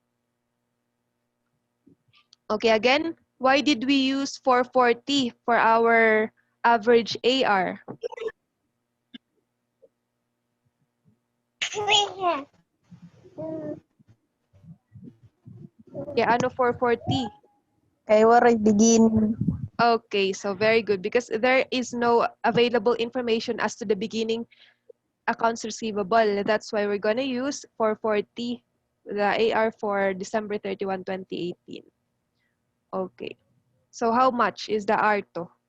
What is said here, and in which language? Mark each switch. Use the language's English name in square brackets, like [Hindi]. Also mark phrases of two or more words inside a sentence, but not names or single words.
[English] Okay, again, why did we use 440 for our average AR? Yeah, [Waray] ano 440? Kay waray begin. [English] Okay, so very good because there is no available information as to the beginning accounts receivable. That's why we're gonna use 440, the AR for December 31, 2018. Okay. So how much is the R2?